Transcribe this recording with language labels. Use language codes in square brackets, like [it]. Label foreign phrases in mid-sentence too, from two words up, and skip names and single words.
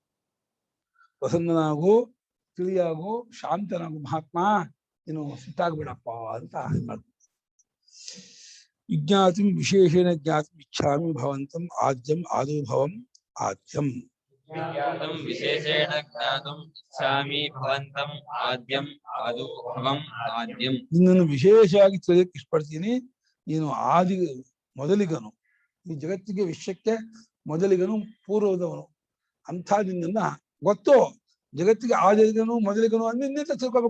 [kn] ಪ್ರಸನ್ನನಾಗು, ತಿಳಿಯಾಗೋ, ಶಾಂತನಾಗು ಮಹಾತ್ಮ, ನೀನು ಸಿಟ್ಟಾಗ್ಬೇಡಪ್ಪ ಅಂತ ಮಾಡ್ತಾರೆ. [sa] ವಿಜ್ಞಾತಂ ವಿಶೇಷೇಣ ಜ್ಞಾತಂ ಇಚ್ಛಾಮಿ ಭವಂತಂ ಆದ್ಯಂ ಆದುಭವಂ ಆದ್ಯಂ. ವಿಜ್ಞಾತಂ ವಿಶೇಷೇಣ ಜ್ಞಾತುಂ ಇಚ್ಛಾಮಿ ಭವಂತಂ ಆದ್ಯಂ ಆದುಭವಂ ಆದ್ಯಂ. [kn] ನಿನ್ನನ್ನು ವಿಶೇಷವಾಗಿ ತಿಳಿಯಕ್ಕೆ ಇಷ್ಟಪಡ್ತೀನಿ. ನೀನು ಆದಿ ಮೊದಲಿಗನು, ಈ ಜಗತ್ತಿಗೆ ವಿಶ್ವಕ್ಕೆ ಮೊದಲಿಗನು, ಪೂರ್ವದವನು. ಅಂಥ ನಿನ್ನನ್ನ ಗೊತ್ತು, ಜಗತ್ತಿಗೆ ಆದಿಗನು ಮೊದಲಿಗನು ಅಂದ್ರೆ ನಿಂತ ತಿಳ್ಕೊಬೇಕು.